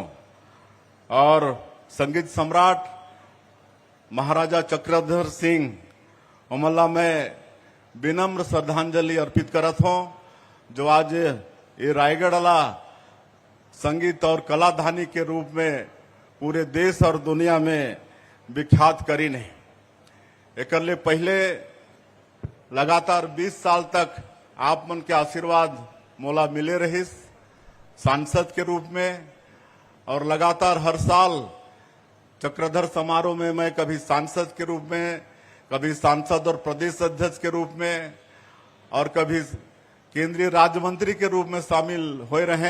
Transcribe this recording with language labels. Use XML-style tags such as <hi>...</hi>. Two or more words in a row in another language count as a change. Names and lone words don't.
<hne>और संगीत सम्राट महाराजा चक्रधर सिंह उमल्ला में विनम्र श्रद्धांजलि अर्पित करत हूं, जो आज ये रायगढ़ वाला संगीत और कलाधानी के रूप में पूरे देश और दुनिया में विख्यात करीन है। एकर ले पहले लगातार 20 साल तक आप मन के आशीर्वाद मोला मिले रहिस सांसद के रूप में, और लगातार हर साल चक्रधर समारोह में मैं कभी सांसद के रूप में, कभी सांसद और प्रदेश अध्यक्ष के रूप में, और कभी केंद्रीय राज्य मंत्री के रूप में शामिल हो रहे।</hne>